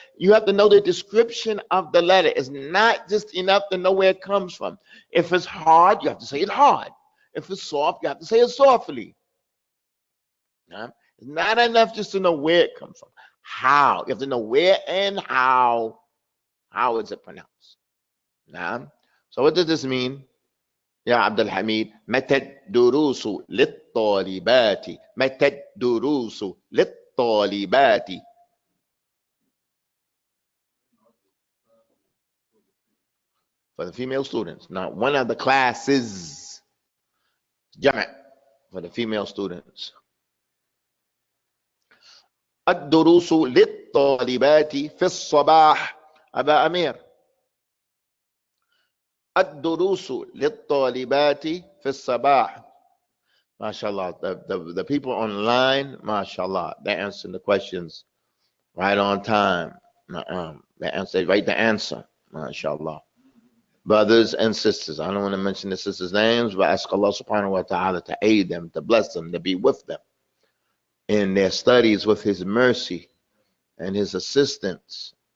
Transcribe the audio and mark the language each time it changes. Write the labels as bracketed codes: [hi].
[en] You have to know the description of the letter. It's not just enough to know where it comes from. If it's hard, you have to say it hard. If it's soft, you have to say it softly. It's not enough just to know where it comes from. How? You have to know where and how. How is it pronounced? So what does this mean? [ar] يا عبد الحميد متى الدروس للطالبات متى الدروس للطالبات. [en] For the female students. Now, one of the classes, جمع, for the female students. [ar] الدروس للطالبات في الصباح. أبا أمير. الدروس للطالبات في الصباح. [en] MashaAllah. The people online, MashaAllah, they're answering the questions right on time. They answer right the answer. MashaAllah. Brothers and sisters, I don't want to mention the sisters' names, but ask Allah subhanahu wa ta'ala to aid them, to bless them, to be with them in their studies with His mercy and His assistance.